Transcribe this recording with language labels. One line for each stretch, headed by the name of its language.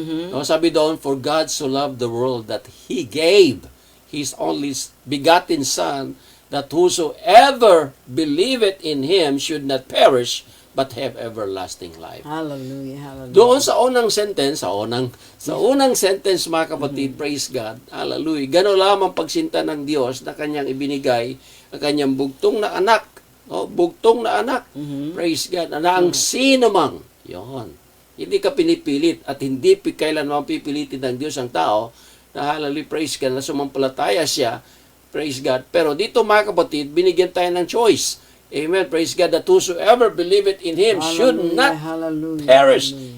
English: No,
Filipino: sabi doon,
English: for God so loved the world that He gave His only begotten Son, that whosoever believeth in Him should not perish, but have everlasting life. Hallelujah, hallelujah.
Filipino: Doon sa unang sentence, sa unang sentence, mga kapatid,
English: praise God, hallelujah,
Filipino: gano'n lamang pagsinta ng Diyos na kanyang ibinigay ang kanyang bugtong na anak, bugtong na anak, praise God, na ang sino mang, yun, hindi ka pinipilit at hindi kailanman pipilitin ng Diyos ang tao, na hallelujah, praise God, na sumampalataya siya, praise God. Pero dito, mga kapatid, binigyan tayo ng choice.
English: Amen. Praise God, that whosoever believeth in Him should not perish.